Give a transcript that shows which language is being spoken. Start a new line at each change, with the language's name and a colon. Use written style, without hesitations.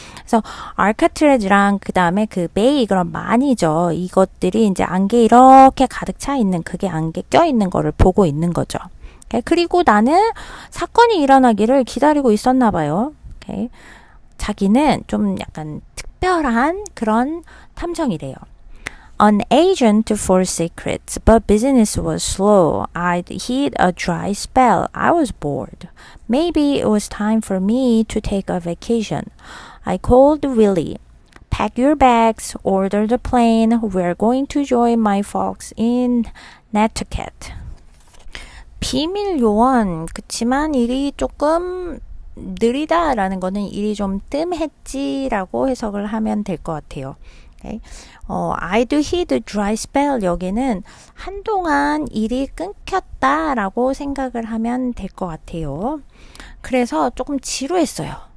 Korean: 그래서 알카트레즈랑 그 다음에 그 베이 그런 많이죠. 이것들이 이제 안개 이렇게 가득 차 있는 그게 안개 껴 있는 거를 보고 있는 거죠. 그리고 나는 사건이 일어나기를 기다리고 있었나 봐요. 자기는 좀 약간 특별한 그런 탐정이래요.
English: An agent for secrets, but business was slow. I'd hit a dry spell. I was bored. Maybe it was time for me to take a vacation. I called Willie. Pack your bags, order the plane. We're going to join my folks in Nantucket.
Korean: 비밀 요원. 그치만 일이 조금 느리다라는 거는 일이 좀 뜸했지라고 해석을 하면 될 것 같아요.
English: I'd hit a dry spell
Korean: 여기는 한동안 일이 끊겼다라고 생각을 하면 될 것 같아요. 그래서 조금 지루했어요.